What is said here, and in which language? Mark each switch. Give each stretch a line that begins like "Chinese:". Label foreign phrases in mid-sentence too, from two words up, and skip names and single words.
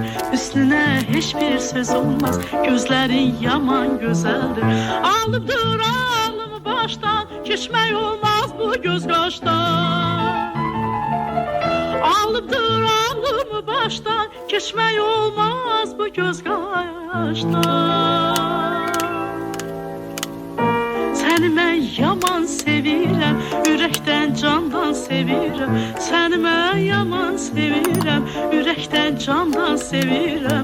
Turkish: Üstüne hiçbir söz olmaz, gözlerin yaman güzeldir. Alıpdır alımı baştan, geçmek olmaz bu göz kaştan. Alıpdır alımı baştan, geçmek olmaz bu göz kaştan.
Azerbaijani: Səni mən yaman sevirəm, ürəkdən candan sevirəm. Səni mən yaman sevirəm, ürəkdən candan sevirəm.